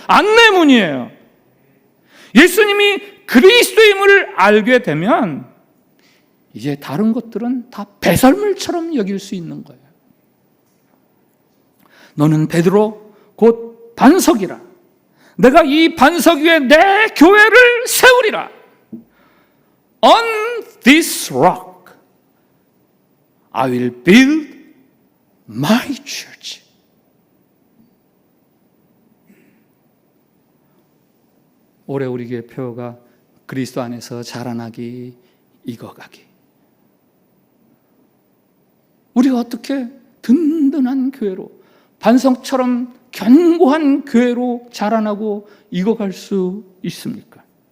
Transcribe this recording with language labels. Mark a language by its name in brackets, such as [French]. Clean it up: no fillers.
[Korean] 안내문이에요. 예수님이 그리스도임을 알게 되면 이제 다른 것들은 다 배설물처럼 여길 수 있는 거예요. 너는 베드로 곧 반석이라. 내가 이 반석 위에 내 교회를 세우리라. [English] On this rock I will build my church. [Korean] 올해 우리 교회 표어가 그리스도 안에서 자라나기, 익어가기. 우리가 어떻게 든든한 교회로, 반석처럼 견고한 교회로 자라나고 익어갈 수 있습니까?